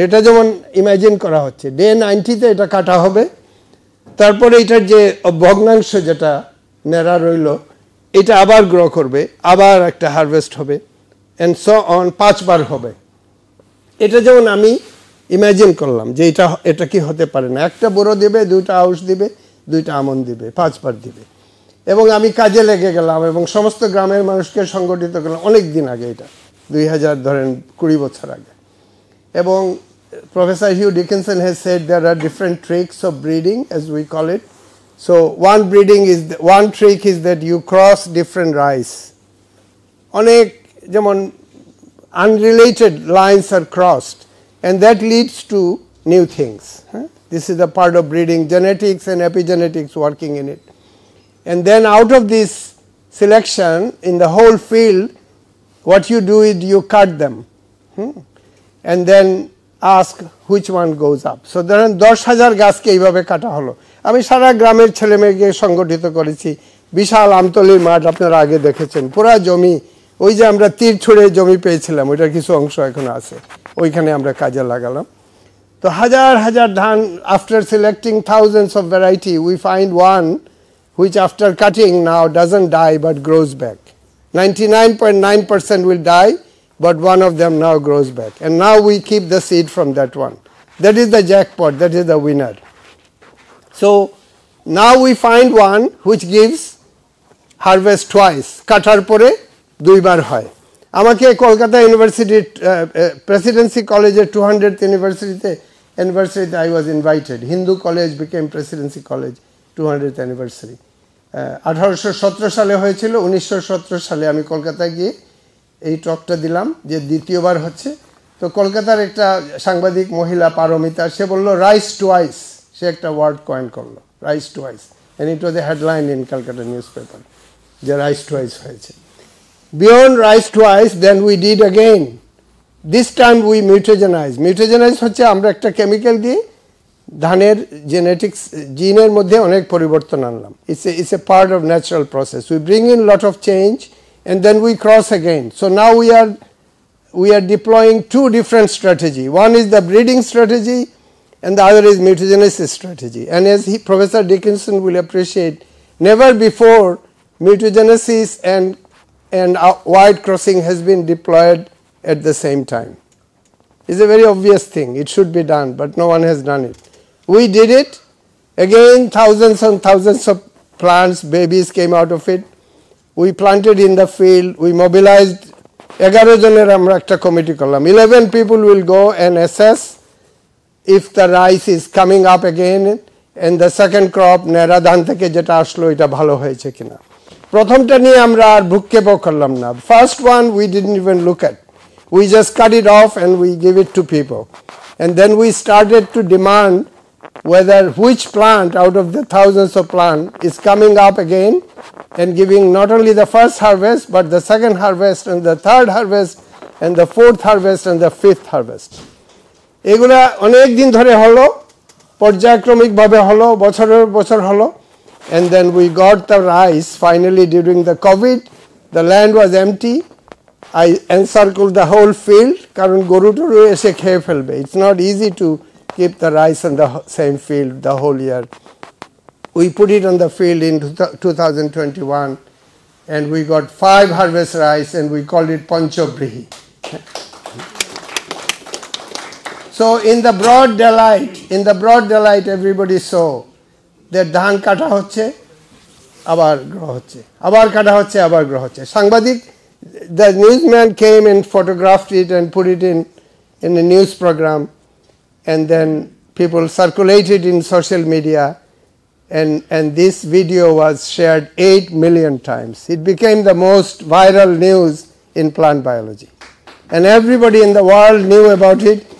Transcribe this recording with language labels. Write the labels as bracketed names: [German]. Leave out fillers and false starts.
[Bangla] এটা যেমন ইমাজিন করা হচ্ছে, ডে 90-তে এটা কাটা হবে, তারপরে এটার যে ভগ্নাংশ যেটা নেড়া রইল, এটা আবার গ্রো করবে, আবার একটা হারভেস্ট হবে, অ্যান্ড সো অন, 5বার হবে। এটা যেমন আমি ইমাজিন করলাম যে এটা কি হতে পারে না, একটা বোরো দিবে, দুইটা আউশ দিবে, দুইটা আমন দিবে, 5 বার দিবে। এবং আমি কাজে লেগে গেলাম এবং সমস্ত গ্রামের মানুষকে সংগঠিত করলাম, অনেক দিন আগে, এটা 2000 ধরেন 20 বছর আগে। [English] এবং Professor Hugh Dickinson has said there are different tricks of breeding, as we call it. So one trick is that you cross different rice. [Bangla] অনেক যেমন [English] unrelated lines are crossed, and that leads to new things. This is a part of breeding, genetics and epigenetics working in it. And then out of this selection in the whole field, what you do is you cut them and then ask which one goes up. [Bangla] So ধরেন 10,000 গাছকে এইভাবে কাটা হলো। আমি সারা গ্রামের ছেলেমেয়েকে সংগঠিত করেছি, বিশাল আমতলির মাঠ আপনারা আগে দেখেছেন, পুরা জমি, ওই যে আমরা তীর ছুঁড়ে জমি পেয়েছিলাম ওইটার কিছু অংশ এখনো আছে, ওইখানে আমরা কাজে লাগালাম। তো হাজার হাজার ধান, [English] after selecting thousands of variety, we find one which after cutting now doesn't die but grows back. 99.9% will die, but one of them now grows back. And now we keep the seed from that one. That is the jackpot, that is the winner. So now we find one which gives harvest twice. [Bangla] কাটার পরে 2 বার হয়। আমাকে কলকাতা ইউনিভার্সিটির Presidency কলেজের [English] 200th anniversary I was invited. Hindu college became presidency college 200th anniversary. [Bangla] 1817 সালে হয়েছিল, 1917 সালে আমি কলকাতায় গিয়ে এই টকটা দিলাম যে দ্বিতীয়বার হচ্ছে। তো কলকাতার একটা সাংবাদিক মহিলা পারমিতা, সে বলল রাইস টুয়াইস, সে একটা ওয়ার্ড কয়েন করলো, rice twice, [English] and it was a headline in Calcutta newspaper [Bangla] যে রাইস টুয়াইস হয়েছে। [English] Beyond rice twice then we did again, this time we mutagenize. [Bangla] মিউটেজেনাইজ হচ্ছে আমরা একটা কেমিক্যাল দিয়ে ধানের জেনেটিক্স জিনের মধ্যে অনেক পরিবর্তন আনলাম। [English] It's a part of natural process. We bring in lot of change and then we cross again. So now we are deploying 2 different strategy. One is the breeding strategy and the other is mutagenesis strategy. And as Professor Dickinson will appreciate, never before mutagenesis and wide crossing has been deployed at the same time. It's a very obvious thing. It should be done, but no one has done it. We did it. Again, thousands and thousands of plants, babies came out of it. We planted in the field. We mobilized [Bangla] 11 জনের আমরা একটা committee করলাম। [English] 11 people will go and assess if the rice is coming up again and the second crop [Bangla] নেড়া ধান থেকে যেটা আসলো এটা ভালো হয়েছে কিনা। প্রথমটা নিয়ে আমরা আর ভ্রুক্ষেপ করলাম না। [English] First one we didn't even look at. We just cut it off and we give it to people. And then we started to demand whether which plant out of the thousands of plants is coming up again and giving not only the first harvest but the second harvest and the third harvest and the fourth harvest and the fifth harvest. [Bangla] এগুলা অনেক দিন ধরে হলো, পর্যায়ক্রমিকভাবে হলো, বছরের বছর হলো, [English] and then we got the rice finally during the COVID. The land was empty. I encircled the whole field [Bangla] কারণ গরু টরু এসে খেয়ে ফেলবে। [English] It's not easy to keep the rice on the same field the whole year. We put it on the field in 2021 and we got 5 harvest rice and we called it Panchobrihi. So in the broad daylight everybody saw that [Bangla] ধান কাটা হচ্ছে আবার গ্রহ হচ্ছে, আবার কাটা হচ্ছে আবার গ্রহ হচ্ছে। [English] সাংবাদিক, the newsman came and photographed it and put it in a news program, and then people circulated in social media, and this video was shared 8 million times. It became the most viral news in plant biology, and everybody in the world knew about it.